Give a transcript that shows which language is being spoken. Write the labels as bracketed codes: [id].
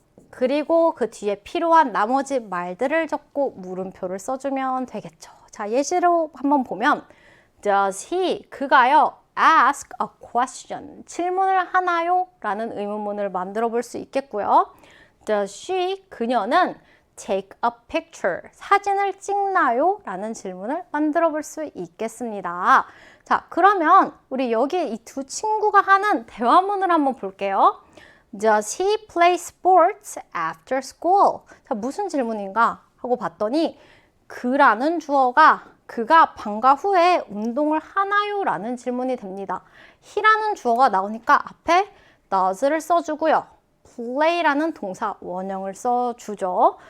[ko] 그리고 그 뒤에 필요한 나머지 말들을 적고 물음표를 써주면 되겠죠. 자, 예시로 한번 보면 [en] Does he, [ko] 그가요, [en] ask a question, [ko] 질문을 하나요? 라는 의문문을 만들어 볼 수 있겠고요. [en] Does she, [ko] 그녀는 [en] take a picture, [ko] 사진을 찍나요? 라는 질문을 만들어 볼 수 있겠습니다. 자, 그러면 우리 여기 이 두 친구가 하는 대화문을 한번 볼게요. [en] Does he play sports after school? [ko] 자, 무슨 질문인가 하고 봤더니 그라는 주어가 그가 방과 후에 운동을 하나요? 라는 질문이 됩니다. he라는 주어가 나오니까 앞에 does를 써주고요. play라는 동사 원형을 써주죠.